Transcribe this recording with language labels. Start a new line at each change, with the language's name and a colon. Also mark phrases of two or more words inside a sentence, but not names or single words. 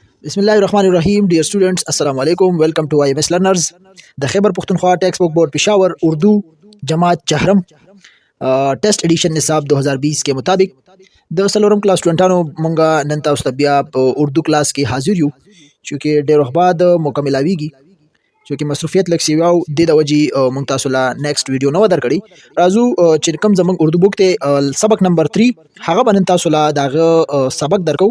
Arabic: بسم الله الرحمن الرحیم.
English: Dear students
Arabic: السلام علیکم.
English: Welcome to IMS learners.
Pashto: د خیبر پختونخوا ټیکسٹ بک بورڈ پشاور
Urdu: اردو جماعت چهرم ټیسٹ ایڈیشن نصاب 2020 کے مطابق
Pashto: د سلورم کلاس سټوډنټانو مونږه نن تاسو ته بیا په اردو کلاس کې حاضر یو چې ډیر وخت بعد مکملاویږي چې مصروفیت لږ سی واو د وجې مونږ تاسو لا
English: next video
Pashto: نو درکړي. راځو چې کوم زمونږ اردو بوک ته سبق نمبر 3 هغه باندې تاسو لا داغه سبق درکو.